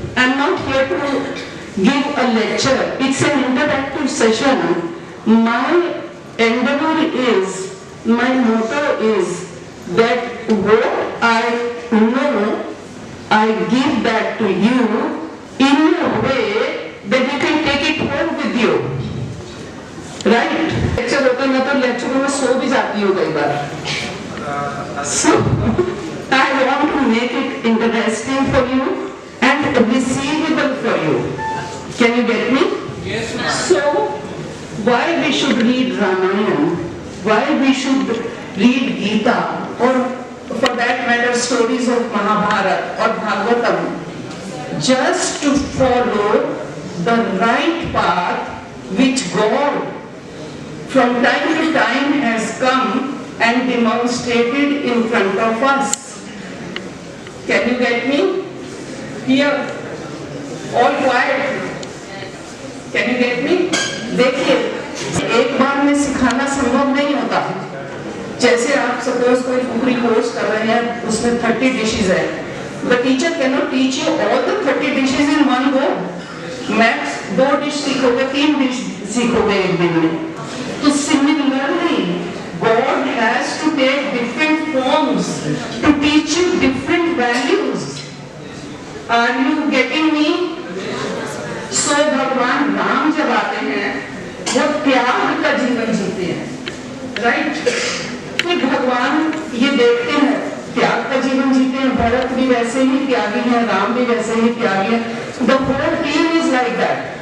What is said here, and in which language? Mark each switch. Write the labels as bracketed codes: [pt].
[en] I'm not here to give a lecture. It's an interactive session. My endeavor is, my motto is that what I know, I give that to you in a way that you can take it home with you. Right? [hi] Lecture होता है, मैं तो लेक्चरों में सो भी जाती हूँ कई बार। [en] So I want to make it interesting for you and receivable for you. Can you get me? Yes, ma'am. So why we should read Ramayana? Why we should read Gita, or for that matter stories of Mahabharata or Bhagavatam? Just to follow the right path which God from time to time has come and demonstrated in front of us. Can you get me? Here, all quiet. Can you get me? [hi] देखिए, एक बार में सिखाना संभव नहीं होता। जैसे आप suppose कोई कुकरी कोर्स कर रहे हैं, उसमें 30 डिशेज है, [en] the teacher cannot teach you all the 30 dishes in one go. [hi] Max 2 dish सीखोगे, 3 डिश सीखोगे एक दिन में। [en] तो similarly, God has to take different forms to teach you different values. Are you getting me? [hi] So भगवान राम जब आते हैं, वो त्याग का जीवन जीते हैं, राइट? फिर भगवान ये देखते हैं, त्याग का जीवन जीते हैं, भरत भी वैसे ही त्यागी है, राम भी वैसे ही त्यागी है, [en] the whole team is like that.